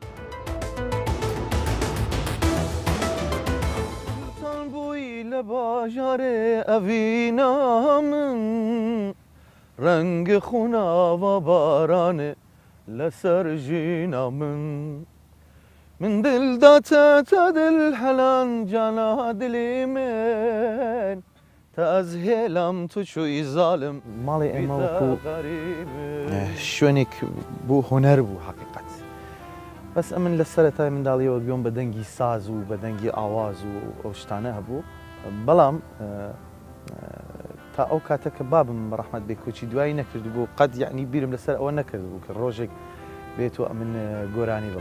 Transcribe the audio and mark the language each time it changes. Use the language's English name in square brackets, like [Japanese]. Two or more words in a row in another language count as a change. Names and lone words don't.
[Kurdish] لە باژارێ ئەڤینا من ڕەنگە خوناوە بارانێ لەسەر ژینا من دڵداتە دل هەلان جانا دلی من تا ئەز هێلم تو چووی زالم [Central Kurdish] ماڵی ئێمە وەکو شوێنێک بوو هۆنەر بوو حەقیقەت. بەس ئەمن لە سەرەتای منداڵیەوە گوێم بە دەنگی ساز و بە دەنگی ئاواز و ئەو شتانە هەبوو، بەڵام تا ئەو کاتە کە بابم ڕەحمەت بێ کۆچی دوایی نەکرد بوو قەت یعنی بیرم لەسەر ئەوە نەکرد بوو کە ڕۆژێک بێتەوە ئەمن گۆرانی بڵێ.